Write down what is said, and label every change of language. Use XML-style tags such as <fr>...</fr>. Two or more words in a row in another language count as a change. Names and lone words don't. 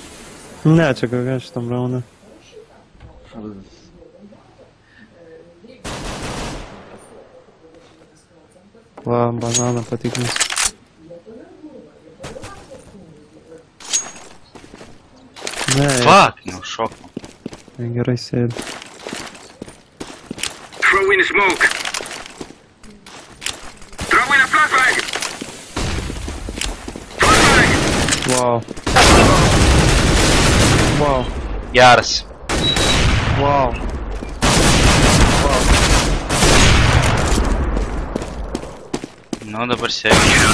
<lt>Ne, čia GG šitam raunde. Va, bananą patikrins. Ne, Fuck, nu, šokau. gerai sėdi.</lt> <en>Throw in smoke. Throw in a flashbang. Flashbang. Wow. Wow.</en> <lt>Geras. Wow. Nu, dabar sėdžiu.</lt>